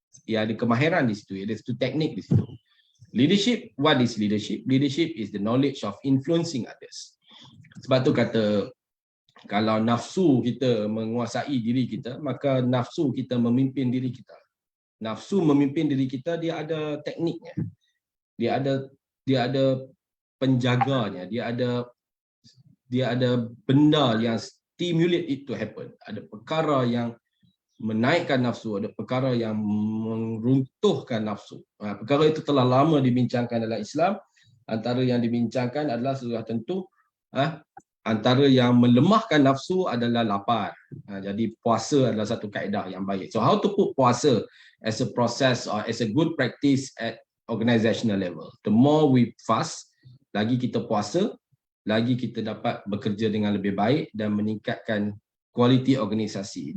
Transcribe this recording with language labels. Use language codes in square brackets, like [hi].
[ms] Ia ada kemahiran di situ, ada satu teknik di situ. [en] Leadership, what is leadership? Leadership is the knowledge of influencing others. [ms] Sebab tu kata, kalau nafsu kita menguasai diri kita, maka nafsu kita memimpin diri kita. Nafsu memimpin diri kita, dia ada tekniknya. Dia ada penjaganya, dia ada benda yang stimulate it to happen. Ada perkara yang menaikkan nafsu, ada perkara yang meruntuhkan nafsu. Perkara itu telah lama dibincangkan dalam Islam. Antara yang dibincangkan adalah sudah tentu antara yang melemahkan nafsu adalah lapar. Jadi puasa adalah satu kaedah yang baik. [en] So how to put puasa as a process or as a good practice at organizational level. The more we fast, [ms] lagi kita puasa, lagi kita dapat bekerja dengan lebih baik dan meningkatkan kualiti organisasi.